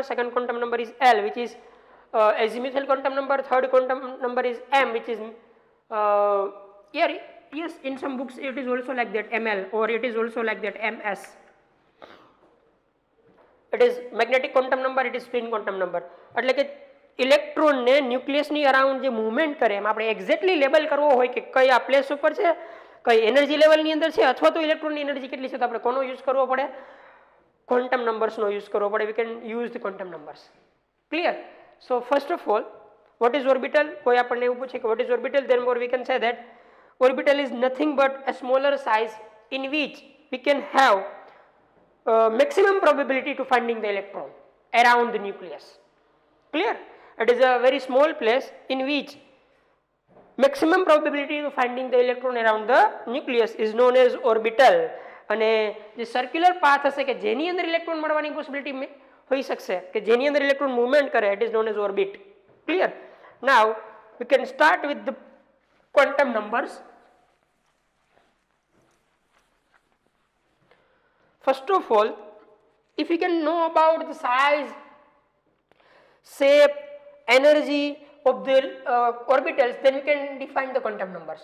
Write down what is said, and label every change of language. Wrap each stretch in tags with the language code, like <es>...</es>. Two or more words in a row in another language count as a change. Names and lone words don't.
<en>Second quantum number is L, which is azimuthal quantum number. Third quantum number is M, which is yes, in some books it is also like that, ML, or it is also like that, MS. It is magnetic quantum number, it is spin quantum number.</en> <gu>એટલે કે ઇલેક્ટ્રોન ને ન્યુક્લિયસ ની અરાઉન્ડ જે મૂવમેન્ટ કરે એમ આપણે</gu> <en>exactly label</en> <gu>કરવો હોય કે કઈ આ પ્લેસ ઉપર છે, કઈ</gu> <en>energy level</en> <gu>ની અંદર છે, અથવા તો ઇલેક્ટ્રોન ની એનર્જી કેટલી છે, તો આપણે કોનો યુઝ કરવો પડે?</gu> <en>quantum numbers</en> <gu>નો યુઝ કરવો પડે.</gu> <en>We can use the quantum numbers. Clear? So first of all, what is orbital?</en> <gu>કોઈ આપણને એવું પૂછે કે</gu> <en>what is orbital, then more we can say that orbital is nothing but a smaller size in which we can have maximum probability to finding the electron around the nucleus. Clear? It is a very small place in which maximum probability to finding the electron around the nucleus is known as orbital.</en> <gu>અને જે</gu> <en>circular path</en> <gu>હશે કે જેની અંદર ઇલેક્ટ્રોન મળવાની પોસિબિલિટી હોઈ શકશે કે જેની અંદર ઇલેક્ટ્રોન મૂવમેન્ટ કરે,</gu> <en>it is known as orbit. Clear? Now we can start with the quantum numbers. First of all, if we can know about the size, shape energy of the orbitals, then we can define the quantum numbers.</en>